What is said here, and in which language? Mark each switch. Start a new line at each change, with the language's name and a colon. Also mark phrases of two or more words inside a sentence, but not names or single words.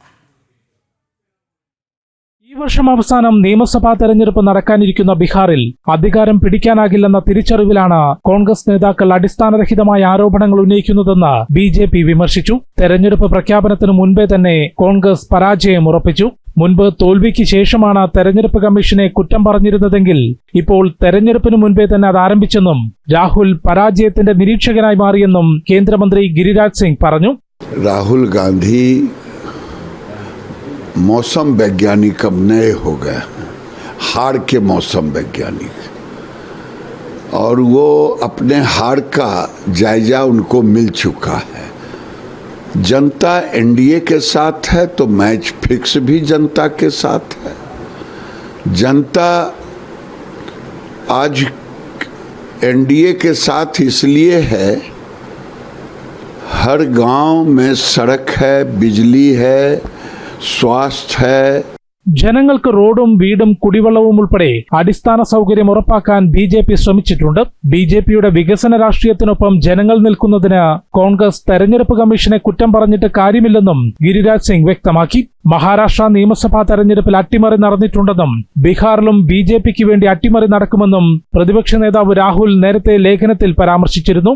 Malayalam: ഈ വർഷം അവസാനം നിയമസഭാ തെരഞ്ഞെടുപ്പ് നടക്കാനിരിക്കുന്ന ബീഹാറിൽ അധികാരം പിടിക്കാനാകില്ലെന്ന കോൺഗ്രസ് നേതാക്കൾ അടിസ്ഥാനരഹിതമായ ആരോപണങ്ങൾ ഉന്നയിക്കുന്നതെന്ന് BJP വിമർശിച്ചു. തെരഞ്ഞെടുപ്പ് പ്രഖ്യാപനത്തിന് മുൻപേ തന്നെ കോൺഗ്രസ് പരാജയം ഉറപ്പിച്ചു. മുൻപ് തോൽവിക്ക് ശേഷമാണ് തെരഞ്ഞെടുപ്പ് കമ്മീഷനെ കുറ്റം പറഞ്ഞിരുന്നതെങ്കിൽ ഇപ്പോൾ തെരഞ്ഞെടുപ്പിന് മുൻപേ തന്നെ അത് ആരംഭിച്ചെന്നും രാഹുൽ പരാജയത്തിന്റെ നിരീക്ഷകനായി മാറിയെന്നും കേന്ദ്രമന്ത്രി ഗിരിരാജ് സിംഗ് പറഞ്ഞു.
Hindi: राहुल गांधी मौसम वैज्ञानिक अब नए हो गए, हार के मौसम वैज्ञानिक, और वो अपने हार का जायजा उनको मिल चुका है. जनता NDA के साथ है तो
English: match fix
Hindi: भी जनता के साथ है. जनता आज NDA के साथ इसलिए है, हर गांव में सड़क है, बिजली है, स्वास्थ्य है.
Malayalam: ജനങ്ങൾക്ക് റോഡും വീടും കുടിവെള്ളവും ഉൾപ്പെടെ അടിസ്ഥാന സൗകര്യം ഉറപ്പാക്കാൻ BJP ശ്രമിച്ചിട്ടുണ്ട്. BJPയുടെ വികസന രാഷ്ട്രീയത്തിനൊപ്പം ജനങ്ങൾ നിൽക്കുന്നതിന് കോൺഗ്രസ് തെരഞ്ഞെടുപ്പ് കമ്മീഷനെ കുറ്റം പറഞ്ഞിട്ട് കാര്യമില്ലെന്നും ഗിരിരാജ് സിംഗ് വ്യക്തമാക്കി. മഹാരാഷ്ട്ര നിയമസഭാ തെരഞ്ഞെടുപ്പിൽ അട്ടിമറി നടന്നിട്ടുണ്ടെന്നും ബീഹാറിലും BJPക്ക് വേണ്ടി അട്ടിമറി നടക്കുമെന്നും പ്രതിപക്ഷ നേതാവ് രാഹുൽ നേരത്തെ ലേഖനത്തിൽ പരാമർശിച്ചിരുന്നു.